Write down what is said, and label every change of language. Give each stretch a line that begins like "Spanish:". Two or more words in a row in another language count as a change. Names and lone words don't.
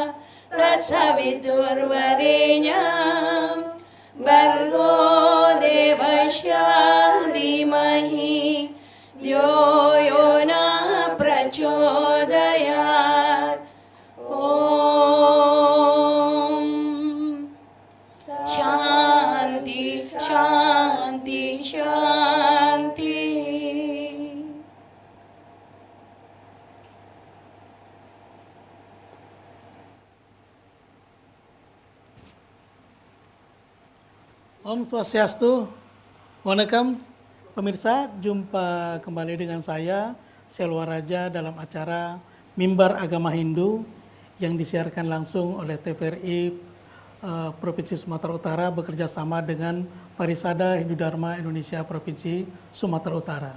Sanskrit: तत्सवितुर्वरेण्यं भर्गो देवस्य धीमहि धियो यो न प्रचोदयात् ॐ शान्ति शान्ति शान्ति.
Indonesian: Om Swastiastu, Wanakam, pemirsa, jumpa kembali dengan saya, Selwa Raja dalam acara Mimbar Agama Hindu yang disiarkan langsung oleh TVRI Provinsi Sumatera Utara bekerja sama dengan Parisada Hindu Dharma Indonesia Provinsi Sumatera Utara.